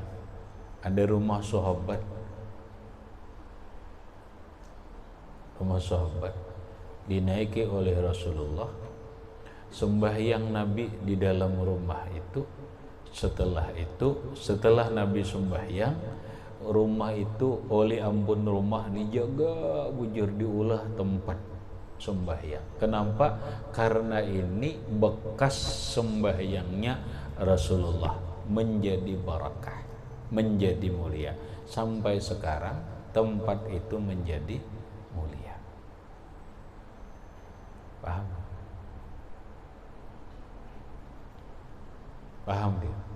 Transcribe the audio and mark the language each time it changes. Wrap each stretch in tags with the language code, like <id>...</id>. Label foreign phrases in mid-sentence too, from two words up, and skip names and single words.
<id>Ada rumah sahabat. Rumah sahabat dinaiki oleh Rasulullah. Sembahyang Nabi di dalam rumah itu.</id> <bjn>Setelah Nabi sembahyang, rumah itu oleh ampun rumah dijaga bujur, diulah tempat sembahyang.</bjn> <id>Kenapa? Karena ini bekas sembahyangnya Rasulullah, menjadi barakah, menjadi mulia. Sampai sekarang tempat itu menjadi mulia. Paham? Paham dia?</id>